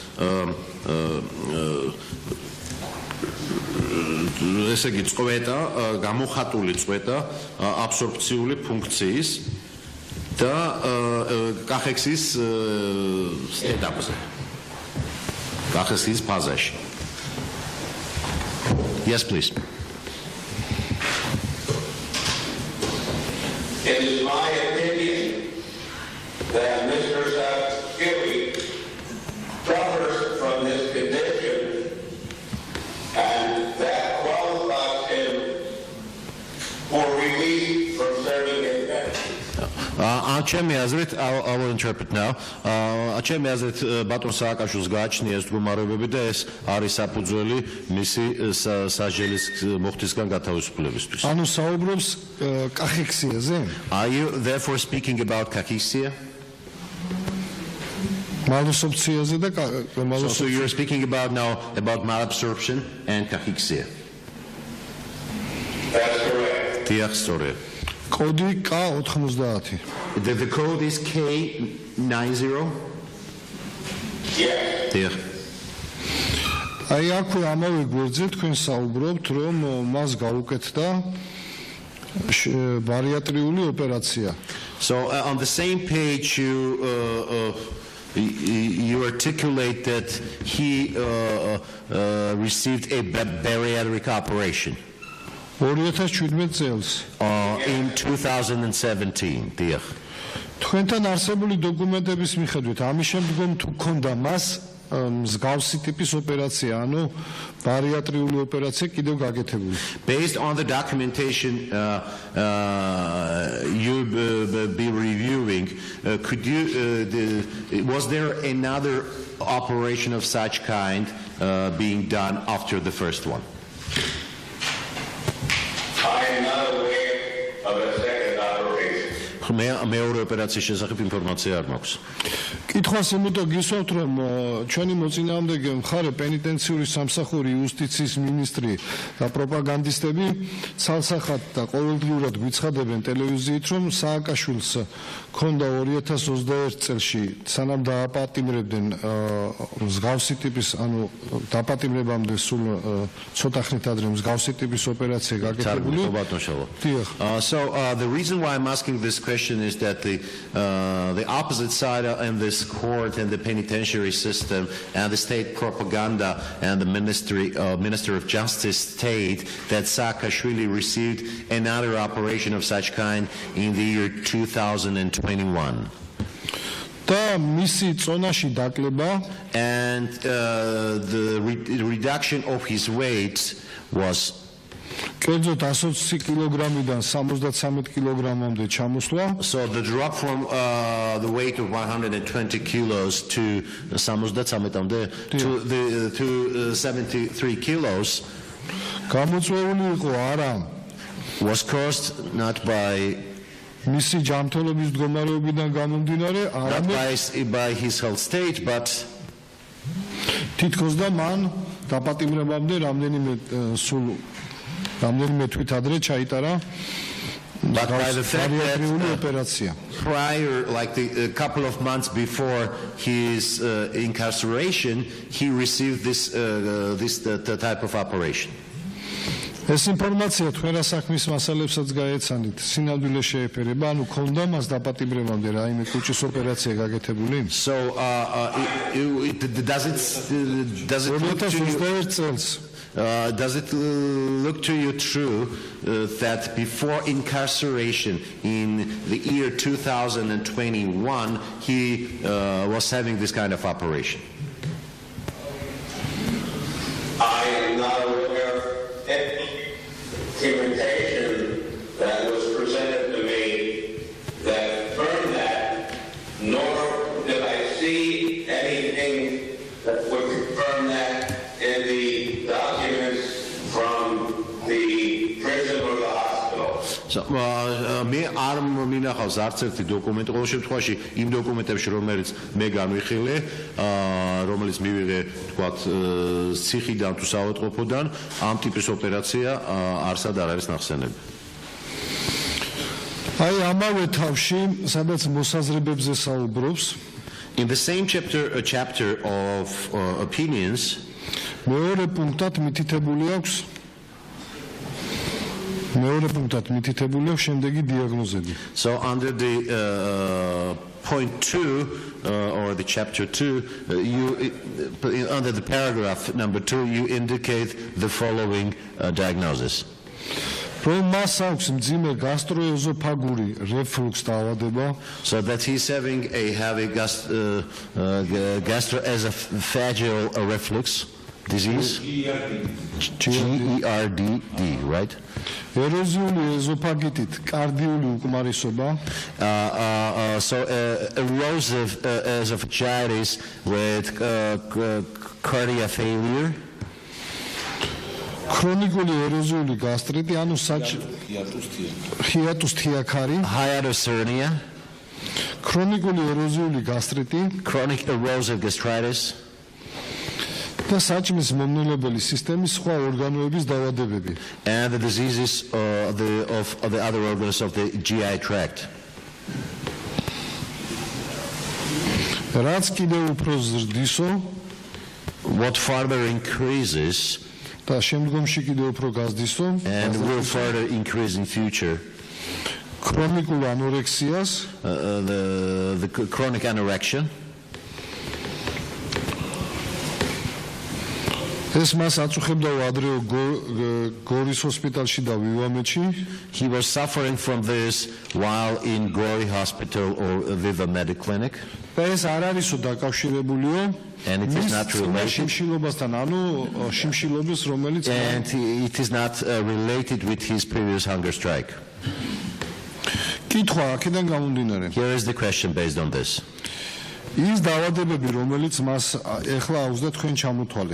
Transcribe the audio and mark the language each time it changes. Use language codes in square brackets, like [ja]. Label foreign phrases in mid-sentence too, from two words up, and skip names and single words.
[ka] ესე იგი წვეტა, გამოხატული წვეტა აბსორბციული ფუნქციის და კახექსის ეტაპზე. კახექსის ფაზაში. [en] Yes, please. it is my opinion that Mr. Saakashvili suffers from this condition, and that qualifies him for release from serving in penitentiary. [ka] ჩემი აზრით, [en] I will interpret now. [ka] ჩემი აზრით ბატონ სააკაშვილს გააჩნია ეს მდგომარეობები და ეს არის საფუძველი მისი სასჯელის მოხდისგან გათავისუფლებისთვის. ანუ საუბრობს კახექსიაზე? [en] Are you therefore speaking about cachexia? [ka] მალაბსორბციაზე და [en] So you're speaking about now about malabsorption and cachexia. That's correct. [ka] დიახ, სწორია. კოდი K90. [en] The code is K90. Yes. [ka] დიახ. აი აქვე ამავე გვერდზე თქვენ საუბრობთ, რომ მას გაუკეთდა ბარიატრიული ოპერაცია. [en] So on the same page you articulate that he received a bariatric operation [ka] 2017 წელს. [en] in 2017. დიახ. [ka] თქვენთან არსებული დოკუმენტების მიხედვით ამის შემდგომ თუ ქონდა მას მსგავსი ტიპის ოპერაცია, ანუ ბარიატრიული ოპერაცია კიდევ გაკეთებული. [en] Based on the documentation you'll be reviewing, was there another operation of such kind being done after the first one? I am not aware of a second operation. [ka] მეორე ოპერაციის შესახებ ინფორმაცია არ მაქვს. კითხვას იმითო გისვავთ, რომ ჩვენი მოწინააღმდეგე მხარე პენიტენციური სამსახური იუსტიციის მინისტრი და პროპაგანდისტები ცალსახად და ყოველდღიურად გვიცხადებენ ტელევიზიით, რომ სააკაშვილს ქონდა 2021 წელში სანამ დააპატიმრებდნენ მსგავსი ტიპის, ანუ დაპატიმრებამდე სულ ცოტა ხნით ადრე მსგავსი ტიპის ოპერაცია გაკეთებული. [en] So the reason why I'm asking this question is that the opposite side in this court and the penitentiary system and the state propaganda and the Minister of Justice state that Saakashvili received another operation of such kind in the year 2021. [ka] და მისი წონაში დაკლება [en] And the reduction of his weight was [ka] კერძოდ 120 კილოგრამიდან 73 კილოგრამამდე ჩამოსვლა. [en] So the drop from the weight of 120 kilos to 73 to 73 kilos [ka] გამოწვეული იყო არა [en] was caused not by [ka] მისი ჯანმრთელობის მდგომარეობიდან გამომდინარე, არამედ [en] by his health state, but [ka] თითქოს და მან დაპატიმრებამდე რამდენიმე თვით ადრე ჩაიტარა [en] but by the fact [ka] ბარიატრიული [en] that [ka] ოპერაცია. [en] prior, like a couple of months before his incarceration, he received this type of operation. [ka] ეს ინფორმაცია თქვენ რა საქმის მასალებსაც გაეცანით, სინამდვილე შეეფერება, ანუ ქონდა მას დაპატიმრებამდე რაიმე კუჭის ოპერაცია გაკეთებული? [en] So does it look to you true that before incarceration in the year 2021 he was having this kind of operation? documentation that was presented to me that confirmed that, nor did I see anything that would confirm that in the documents from the prison or the hospital. [ka] მე არ მინახავს არც ერთი დოკუმენტი, ყოველ შემთხვევაში იმ დოკუმენტებში, რომელიც მე განვიხილე, რომელიც მივიღე, თქვათ, ციხიდან თუ საავადმყოფოდან, ამ ტიპის ოპერაცია არსად არ არის ნახსენები. აი ამავე თავში, სადაც მოსაზრებებზე საუბრობს, [en] In the same chapter of opinions, [ka] მეორე პუნქტად მითითებული აქვს შემდეგი დიაგნოზები. [en] so under the point 2 or the chapter 2, under the paragraph number 2, you indicate the following diagnosis. [ka] რომ მას აქვს მძიმე გასტროეზოფაგური რეფლუქს დაავადება, [en] So that he's having a heavy gastroesophageal reflux disease, GERD, right? [ka] ეროზიული ეზოფაგიტით კარდიული უკმარისობა, [en] So erosive esophagitis with cardiac failure, [ka] ქრონიკული ეროზიული გასტრიტი, ანუ ჰიატუს თიაქარი, [en] hiatus hernia, [ka] ქრონიკული ეროზიული გასტრიტი [en] chronic erosive gastritis, [ka] და საჭმლის მომნელებელი სისტემის სხვა ორგანოების დაავადებები. [en] and the diseases of the other organs of the GI tract. [ka] რაც კიდევ უფრო ზრდისო [en] What further increases [ka] და შემდგომში კიდევ უფრო გაზრდისო, [en] and will further increase in future, [ka] ქრონიკულ ანორექსიას, [en] the chronic anorexia. [ka] ეს მას აწუხებდა ადრეო გორის ჰოსპიტალში და ვივამეთში. [en] He was suffering from this while in Gori Hospital or Viva Medic Clinic. [ka] და ეს არ არისო დაკავშირებულიო [en] And it is not related. [ka] შიმშილობასთან, ანუ შიმშილობის, რომელიც [en] And it is not related with his previous hunger strike. [ka] კითხვა აქედან გამომდინარე. [en] Here is the question based on this. [ka] ის დაავადებები, რომელიც მას ეხლა აქვს და თქვენ ჩამოთვალეთ.